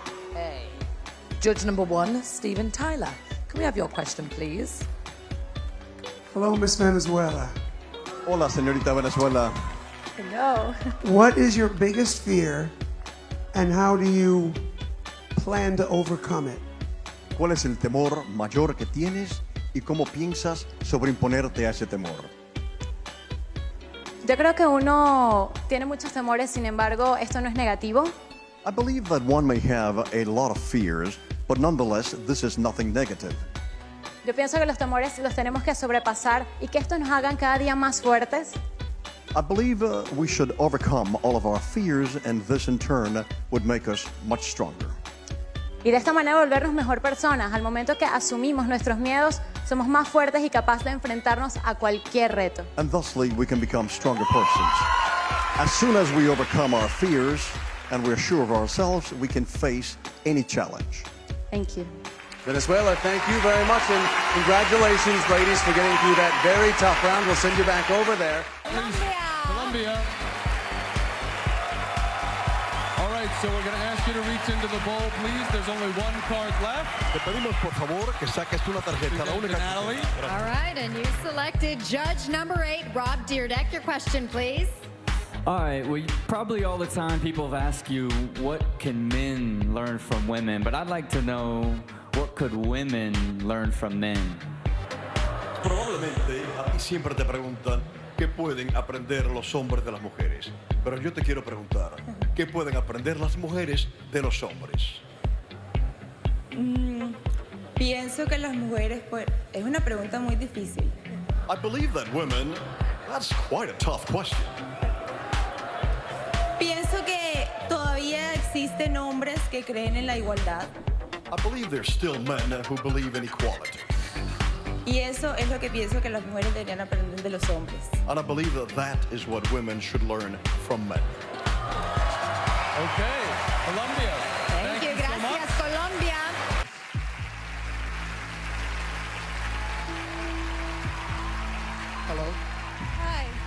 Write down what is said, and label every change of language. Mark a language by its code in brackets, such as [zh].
[en] Okay. Judge number 1, Steven Tyler. Can we have your question, please? Hello, Miss Venezuela. [es] Hola, señorita Venezuela. [en] Hello. What is your biggest fear and how do you plan to overcome it? [es] ¿Cuál es el temor mayor que tienes y cómo piensas sobreimponerte a ese temor? Yo creo que uno tiene muchos temores, sin embargo, esto no es negativo. [en] I believe that one may have a lot of fears, but nonetheless, this is nothing negative. [es] Yo pienso que los temores los tenemos que sobrepasar y que estos nos hagan cada día más fuertes. [en] I believe we should overcome all of our fears, and this in turn would make us much stronger. [es] Y de esta manera volvernos mejor personas. Al momento que asumimos nuestros miedos, somos más fuertes y capaces de enfrentarnos a cualquier reto. [en] And thusly, we can become stronger persons. As soon as we overcome our fears and we're sure of ourselves, we can face any challenge. Thank you. Venezuela, thank you very much, and congratulations, ladies, for getting through that very tough round. We'll send you back over there. Colombia. All right. right, so we're going to ask you to reach into the bowl, please. There's only one card left. [es] Te pedimos, por favor, que saques una tarjeta. La única. Natalie. [en] All right, and you selected judge number 8, Rob Deerdeck. Your question, please. All right, well, probably all the time people have asked you, what can men learn from women? But I'd like to know, what could women learn from men? [es] Probablemente a ti siempre te preguntan qué pueden aprender los hombres de las mujeres. Pero yo te quiero preguntar, ¿qué pueden aprender las mujeres de los hombres? Pienso que las mujeres, pues, es una pregunta muy difícil. [en] I believe that women, that's quite a tough question. [es] Pienso que todavía existen hombres que creen en la igualdad. [en] I believe there's still men who believe in equality. [es] Y eso es lo que pienso que las mujeres deberían aprender de los hombres. [en] And I believe that that is what women should learn from men. Okay, Colombia. Thank you. so much. [es] Gracias, Colombia. [en] Hello? Hi.